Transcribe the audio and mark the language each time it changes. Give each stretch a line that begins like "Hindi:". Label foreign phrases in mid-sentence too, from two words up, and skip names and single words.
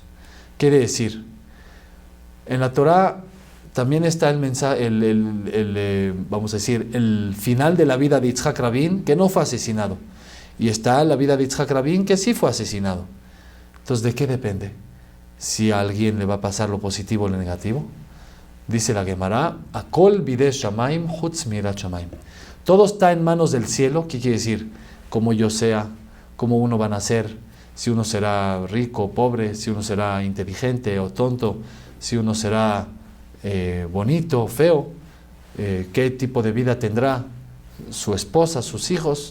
Spanish: Quiere decir, en la Torá también está el mensaje, vamos a decir, el final de la vida de Yitzhak Rabin, que no fue asesinado, y está la vida de Yitzhak Rabin, que sí fue asesinado. Entonces, ¿de qué depende? Si a alguien le va a pasar lo positivo o lo negativo. Dice la Gemara,
Hebrew: הכל בידי שמים חוץ מיראת שמים.
Spanish: Todo está en manos del cielo. ¿Qué quiere decir? Cómo yo sea, cómo uno va a nacer, si uno será rico o pobre, si uno será inteligente o tonto, si uno será bonito o feo, qué tipo de vida tendrá su esposa, sus hijos.